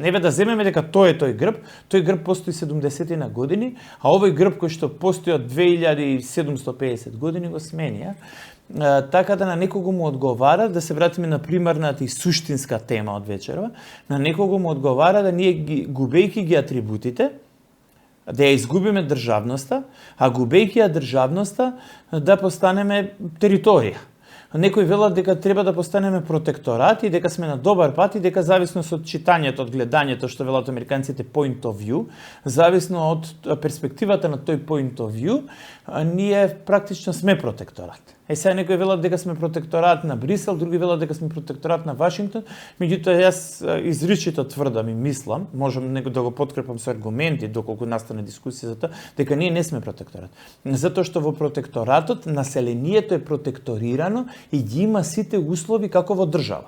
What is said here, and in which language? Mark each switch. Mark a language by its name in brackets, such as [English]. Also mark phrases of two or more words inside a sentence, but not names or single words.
[Macedonian] Еве да земеме дека тој грб постои 70 на години, а овој грб кој што постои од 2750 години го смени, така да на некого му одговара, да се вратиме на примарната и суштинска тема од вечерва, на некого му одговара да ние губејќи ги атрибутите, да ја изгубиме државноста, а губејќи ја државноста да постанеме територија. Некои велат дека треба да постанеме протекторат и дека сме на добар пат и дека зависно од читањето, од гледањето, што велат американците [English] point of view, [Macedonian] зависно од перспективата на тој [English] point of view, [Macedonian] ние практично сме протекторат. Сега некои велат дека сме протекторат на Брисел, други велат дека сме протекторат на Вашингтон, меѓутоа јас изричито тврдам и мислам, можам да го подкрепам со аргументи доколку настане дискусија за тоа, дека ние не сме протекторат. Затоа што во протекторатот населението е протекторирано и ги има сите услови како во држава.